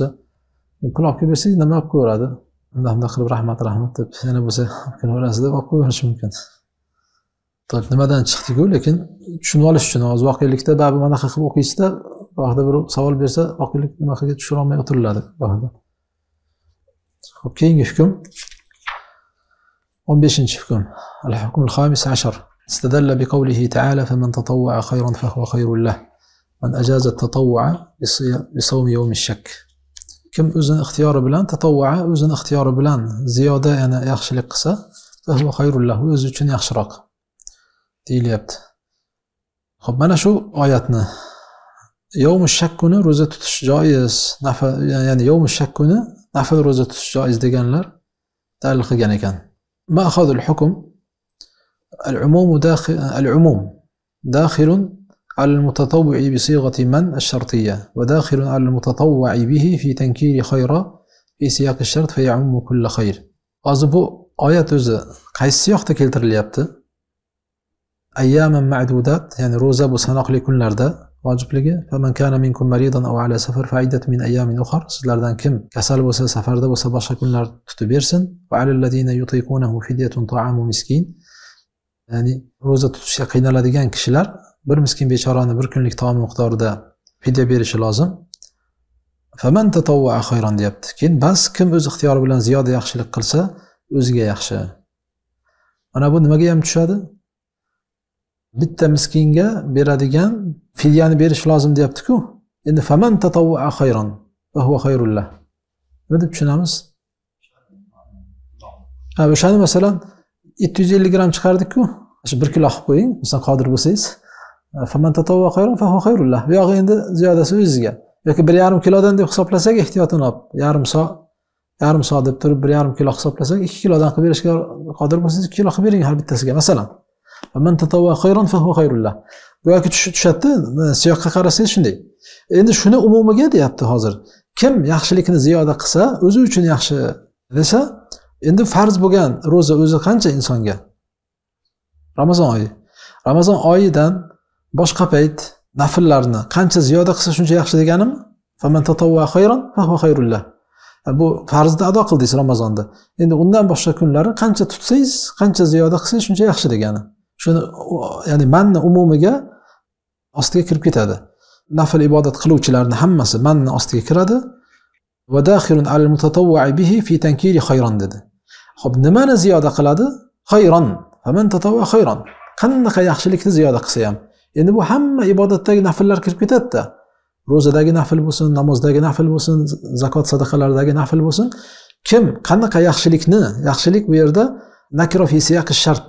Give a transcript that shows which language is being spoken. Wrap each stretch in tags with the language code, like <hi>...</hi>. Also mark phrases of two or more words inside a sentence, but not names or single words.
<uz>Pul olib kelib bersangiz nima olib qo'yaveradi? Unda qilib rahmat deb yana bo'lsa olib kelaverasiz deb olib qo'yaverish mumkin. To'p nimadan chiqdi-ku, lekin tushunib olish uchun hozir voqelikda baribir mana qilib o'qiysizda, vaqtida bir savol bersa, voqelik nimaga tushira olmay o'tiriladi vaqtida. Xo'p, keyingi hukm 15-hukm.</uz> <ar>الحكم الخامس 10. استدل بقوله تعالى فمن تطوع خيرا فهو خير له من أجاز التطوع بصوم يوم الشك.</ar> <uz>Kim o'zini ixtiyori bilan tatavvua, o'zini ixtiyori bilan ziyoda yana yaxshilik qilsa,</uz> <ar>فهو خير له,</ar> <uz>o'zi uchun yaxshiroq deyilyapti. Xo'p, mana shu oyatni</uz> <ar>يوم الشك</ar> <uz>kuni roza tutish joiz, ya'ni</uz> <ar>يوم الشك</ar> <uz>kuni nafl roza tutish joiz deganlar dalil qilgan ekan.</uz> <ar>مأخذ الحكم العموم داخل على المتطوع بصيغة من الشرطية وداخل على المتطوع به في تنكير خيرا في سياق الشرط فيعم كل خير.</ar> <uz>Hozir bu oyat o'zi qaysi siyoqda keltirilyapti?</uz> <ar>أياما معدودات,</ar> <uz>ya'ni roza bu sanoqli kunlarda vojibligi.</uz> <ar>فمن كان منكم مريضا أو على سفر فعدة من أيام أخر.</ar> <uz>Sizlardan kim kasal bo'lsa, safarda bo'lsa boshqa kunlar tutib bersin.</uz> <ar>وعلى الذين يطيقونه فدية طعام مسكين.</ar> <uz>Ya'ni roza tutishga qiynaladigan kishilar bir miskin bechorani bir kunlik taom miqdorida fidya berishi lozim.</uz> <ar>فمن تطوع خيرا</ar> <uz>deyapti. Keyin bas kim o'z ixtiyori bilan ziyoda yaxshilik qilsa, o'ziga yaxshi. Mana bu nimaga ham tushadi? Bitta miskinga beradigan fidyani berish lozim deyapti-ku.</uz> <ar>Endi فمن تطوع خيرا وهو خير له.</ar> <uz>Nima deb tushunamiz? O'shani masalan 750 gram chiqardik-ku. Shu 1 kilo qilib qo'ying, masalan qodir bo'lsangiz.</uz> <ar>فمن تطوع خيرا فهو خير له.</ar> <uz>Bu yog'i endi ziyodasi o'zingizga. Yoki 1,5 kilodan deb hisoblasak, ehtiyotini olib, yarim so deb turib 1,5 kilo hisoblasak, 2 kilodan qilib berishga qodir bo'lsangiz 2 kilo qilib bering har bittasiga masalan.</uz> <ar>فمن تطوع خيرا فهو خير له.</ar> <uz>Bu yoki tushadi, siyoqqa qarasangiz shunday. Endi shuni umumiga deyapti hozir. Kim yaxshilikni ziyoda qilsa, o'zi uchun yaxshi desa, endi farz bo'lgan roza o'zi qancha insonga? Ramazon oyi. Ramazon oyidan boshqa payt nafillarni qancha ziyoda qilsa shuncha yaxshi deganimi?</uz> <ar>فمن تطوع خيرا فهو خير له.</ar> <uz>Bu farzni ado qildingiz Ramazonda. Endi undan boshqa kunlari qancha tutsangiz, qancha ziyoda qilsangiz shuncha yaxshi degani. Shuni ya'ni manni umumiga ostiga kirib ketadi. Nafil ibodat qiluvchilarning hammasi manni ostiga kiradi.</uz> <ar>وداخل على المتطوع به في تنكير خيرا dedi.</ar> <uz>Xo'p, nimani ziyoda qiladi?</uz> <ar>خيرا. فمن تطوع خيرا.</ar> <uz>Qanaqa yaxshilikni ziyoda qilsa ham. Endi bu hamma ibodatdagi nafillar kirib ketadi-da. Ro'zadagi nafil bo'lsin, namozdagi nafil bo'lsin, zakot sadaqalardagi nafil bo'lsin. Kim qanaqa yaxshilik bu yerda</uz> <ar>نكرة في سياق شرط.</ar>